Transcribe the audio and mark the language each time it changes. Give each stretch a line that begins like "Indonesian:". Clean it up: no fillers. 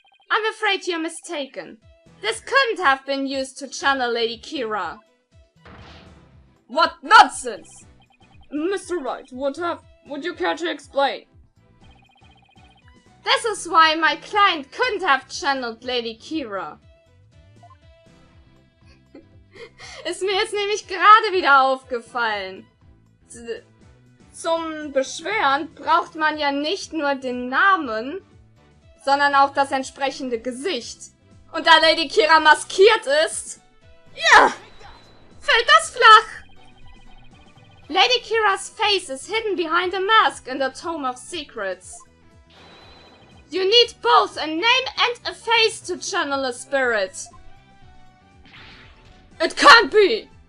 English: I'm afraid you're mistaken. This couldn't have been used to channel Lady Kira. What nonsense! Mr. Wright, would you care to explain? This is why my client couldn't have channeled Lady Kira.
German: Ist mir jetzt nämlich gerade wieder aufgefallen. Zum Beschweren braucht man ja nicht nur den Namen, sondern auch das entsprechende Gesicht. Und da Lady Kira maskiert ist, ja, fällt das flach.
English: Lady Kira's face is hidden behind a mask in the Tomb of Secrets. You need both a name and a face to channel a spirit. It can't be!